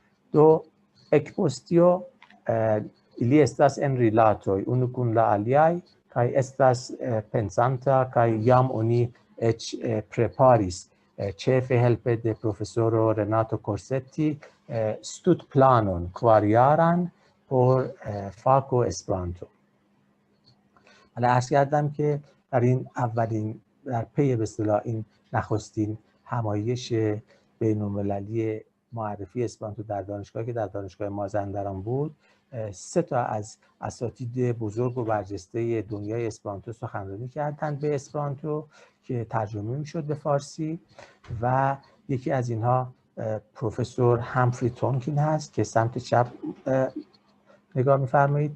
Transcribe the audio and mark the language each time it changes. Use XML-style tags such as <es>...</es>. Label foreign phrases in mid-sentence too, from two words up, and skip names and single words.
<eo>Do ekpost tio ili estas en rilatoj unu kun la aliaj kaj estas pensanta kaj jam oni eĉ preparis ĉefe helpe de profesoro Renato Corsetti studplanon kvarjaran por fako Esperanto.</eo> <fa>حالا عرض کردم که در این اولین در پی به اصطلاح این نخستین همایش بین‌المللی معرفی اسپرانتو در دانشگاه که در دانشگاه مازندران بود، 3 تا از اساتید بزرگ و برجسته دنیای اسپرانتو سخنرانی کردند به اسپرانتو که ترجمه میشد به فارسی و یکی از اینها پروفسور همفری تونکین هست که سمت چپ نگاه می‌فرمایید.</fa>